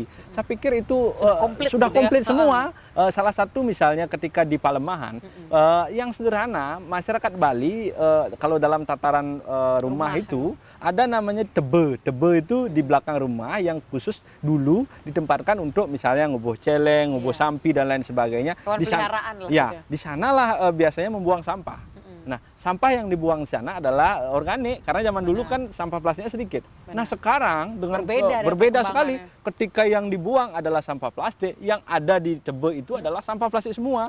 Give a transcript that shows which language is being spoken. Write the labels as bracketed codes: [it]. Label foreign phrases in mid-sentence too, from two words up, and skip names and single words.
[id] Saya pikir itu sudah komplit semua. Salah satu misalnya ketika di Palemahan, yang sederhana, masyarakat Bali kalau dalam tataran rumah itu ada namanya tebe. Tebe itu di belakang rumah yang khusus dulu ditempatkan untuk misalnya [ban] ngubuh celeng, ngubuh sampi [id] dan lain sebagainya. Di sanalah biasanya membuang sampah. Nah, sampah yang dibuang di sana adalah organik karena zaman dulu kan sampah plastiknya sedikit. Nah, sekarang dengan berbeda sekali. Ketika yang dibuang adalah sampah plastik, yang ada di Tebe itu adalah sampah plastik semua.